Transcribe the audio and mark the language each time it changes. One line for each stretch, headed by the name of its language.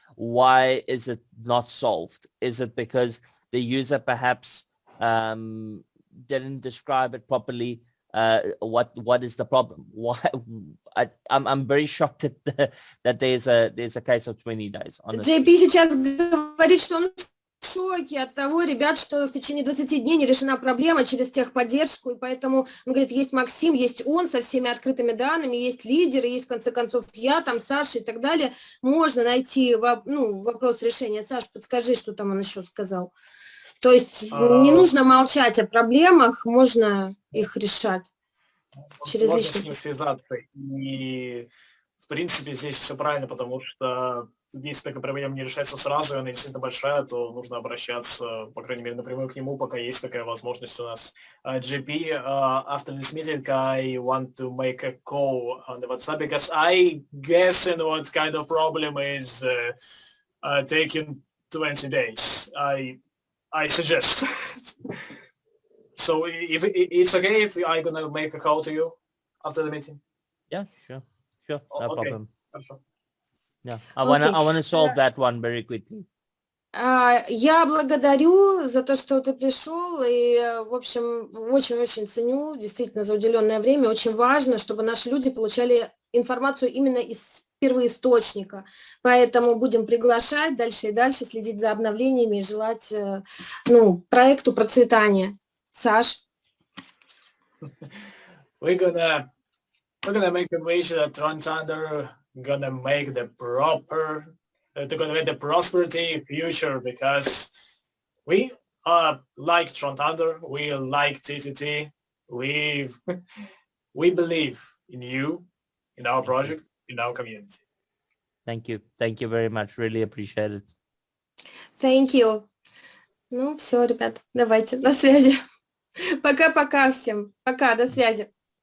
English: Why is it not solved? Is it because the user perhaps didn't describe it properly? What is the problem? Why? I'm very shocked that there's a case of 20 days. Honestly.
Russian: JP сейчас говорит, что он в шоке от того, ребят, что в течение 20 дней не решена проблема через техподдержку, и поэтому, он говорит, есть Максим, есть он со всеми открытыми данными, есть лидеры, есть, в конце концов, я, там, Саша и так далее. Можно найти вопрос решения. Саш, подскажи, что там он еще сказал. То есть не нужно молчать о проблемах, можно их решать через можно личный. с ним связаться. И, в принципе, здесь все правильно, потому что если такая проблема не решается сразу, и она действительно большая, то нужно обращаться, по крайней мере, напрямую к нему, пока есть такая возможность у нас.
English: JP, after this meeting, I want to make a call on the WhatsApp, because I guess what kind of problem is taking 20 days. I suggest. So if it's okay if I'm gonna make a call to you after the meeting? Yeah, sure, no problem.
Russian: Хорошо.
English: Yeah, I wanna solve that one very quickly.
Russian: Я благодарю за то, что ты пришел, и, в общем, очень-очень ценю, действительно, за уделенное время. Очень важно, чтобы наши люди получали информацию именно из первоисточника. Поэтому будем приглашать дальше и дальше, следить за обновлениями и желать проекту процветания. Саш?
English: We're gonna make a wish that TronThunder gonna make the prosperity future, because we like TronThunder, we like TTT, we believe in you, in our project, in our community. Thank you very much, really appreciate it. Thank you.
Russian: Ну, все, ребят, давайте, на связи. Пока-пока всем. Пока, до связи.